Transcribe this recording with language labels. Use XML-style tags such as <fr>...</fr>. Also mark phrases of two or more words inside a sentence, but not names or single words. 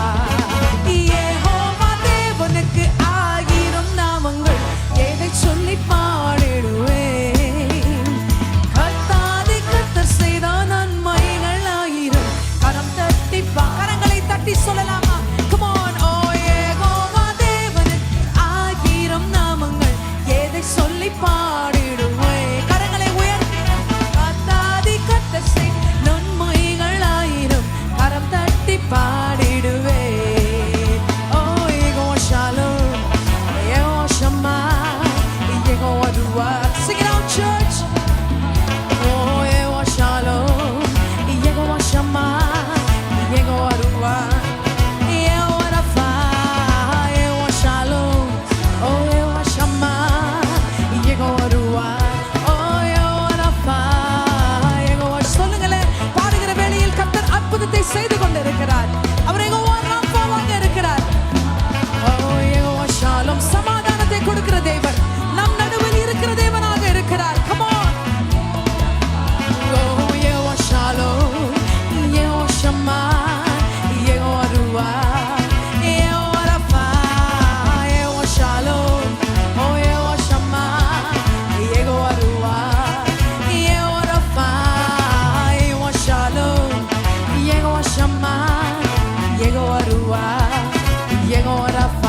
<ta>யெகோவா தேவனுக்கு ஆயிரம் நாமங்கள், எதை சொல்லி பாடிடுவேன். கர்த்தாதி கர்த்தர் செய்த நன்மைகள் ஆயிரம், கரம் தட்டி கரங்களை தட்டி சொல்லலாமா?</ta> <en>Come on.</en> <ta>Oh யெகோவா தேவனுக்கு ஆயிரம் நாமங்கள், எதை சொல்லி பாடிடுவேன். கரங்களை உயர்த்தி கர்த்தாதி கர்த்தர் செய்த நன்மைகள் ஆயிரம், கரம் தட்டி பாடிடுவேன். Oh யெகோவா ஷாலோம், Yehovah Shammah, Yehovah Ruah.</ta> <en>Sing it out, church. Oh, Yehovah Shalom, Yehovah Shammah, Yehovah Ruah, Yehovah Rapha, Yehovah Shalom, oh Yehovah Shammah, Yehovah Ruah, oh Yehovah Rapha, Yehovah.</en> <ta>சொல்லுங்களே, பாடுகிற வேளையில் கர்த்தர் அற்புதத்தை செய்து கொண்டிருக்கிறார். அவர் யெகோவா ராஃபாவாக இருக்கிறார். Oh யெகோவா ஷாலோம், சமாதானத்தை கொடுக்கிற தேவன், நம் நடுவில் இருக்கிற தேவனாக இருக்கிறார்.</ta> <en>Come on.</en> <ta>Oh யெகோவா ஷாலோம், யெகோவா ஷம்மா, யெகோவா ருவா, யெகோவா ரஃபா, யெகோவா ஷாலோம், oh யெகோவா ஷம்மா, யெகோவா ருவா, யெகோவா ரஃபா, யெகோவா ஷாலோம், யெகோவா ஷம்மா, யெகோவா ருவா, யெகோவா ரஃபா.</ta>